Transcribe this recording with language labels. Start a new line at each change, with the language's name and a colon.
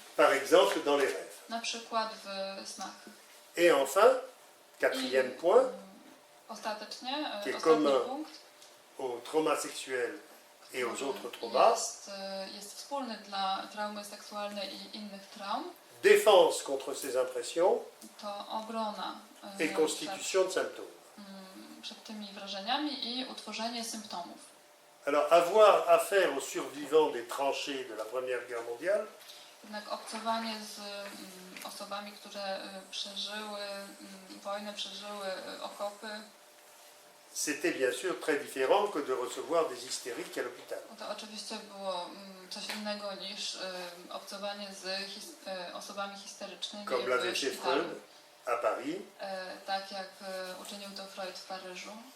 French: Par exemple dans les rêves.
Polish: Na przykład w snach.
French: Et enfin, quatrième point,
Polish: Ostatecznie,
French: Qui est
Polish: ostatni
French: commun
Polish: punkt
French: au trauma sexuel et aux autres traumas,
Polish: jest wspólny dla traumy seksualnej i innych traum.
French: défense contre ces impressions
Polish: To obrona
French: et constitution de symptômes.
Polish: przed tymi wrażeniami i utworzenie symptomów.
French: Alors, avoir affaire aux survivants des tranchées de la Première Guerre mondiale,
Polish: Jednak obcowanie z osobami, które przeżyły wojnę, przeżyły okopy,
French: c'était bien sûr très différent que de recevoir des hystériques à l'hôpital.
Polish: to oczywiście było coś innego niż obcowanie z osobami histerycznymi
French: Comme l'avait
Polish: w
French: fait
Polish: szpitalu.
French: Freud à Paris,
Polish: Tak jak uczynił to Freud w Paryżu